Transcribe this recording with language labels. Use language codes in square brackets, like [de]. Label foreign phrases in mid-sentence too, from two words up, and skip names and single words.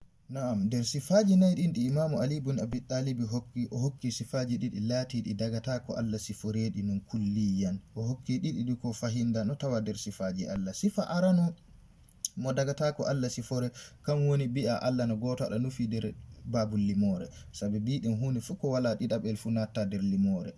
[ff] na'am nder sifaji nayi ɗin ɗi imamu ali ibn abi talib hokki sifaji ɗiɗi laatiɗi dagata ko Allah siforeɗi non kulliyan o hokki ɗiɗi ɗi ko fahinda no tawa nder sifaji Allah. Sifa arano mo dagata ko Allah sifore kan woni bi'a Allah no goto aɗa nufi nder babul limore, sabi biɗen hunde fu ko wala ɗiɗaɓel fu natta nder limore.